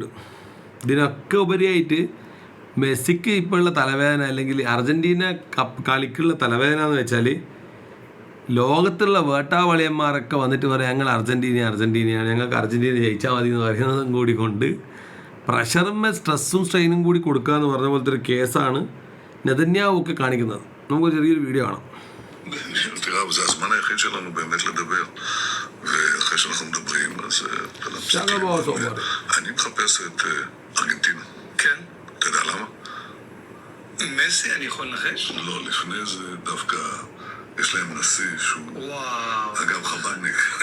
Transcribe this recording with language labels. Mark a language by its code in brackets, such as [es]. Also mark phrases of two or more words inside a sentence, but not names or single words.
[ml] ഇതിനൊക്കെ ഉപരിയായിട്ട് മെസ്സിക്ക് ഇപ്പോഴുള്ള തലവേദന, അല്ലെങ്കിൽ അർജൻറ്റീന കളിക്കുള്ള തലവേദന എന്ന് വെച്ചാൽ, ലോകത്തുള്ള വേട്ടാവളിയന്മാരൊക്കെ വന്നിട്ട് പറയാം ഞങ്ങൾ അർജൻറ്റീനയാണ്, ഞങ്ങൾക്ക് അർജൻറ്റീന ജയിച്ചാൽ മതി എന്ന് പറയുന്നതും കൂടി കൊണ്ട് പ്രഷറും സ്ട്രെസ്സും സ്ട്രെയിനും കൂടി കൊടുക്കുക എന്ന് പറഞ്ഞ പോലത്തെ ഒരു കേസാണ് നെതന്യാഹു ഒക്കെ കാണിക്കുന്നത്. നമുക്ക് ചെറിയൊരു വീഡിയോ കാണാം. [he] זה הזמן היחיד שלנו באמת לדבר, ואחרי שאנחנו מדברים אז אני מחפש את ארגנטינה. כן? אתה יודע למה? מסי, אני יכול לנחש? לא, לפני זה דווקא יש להם נשיא שהוא אגב חב"דניק.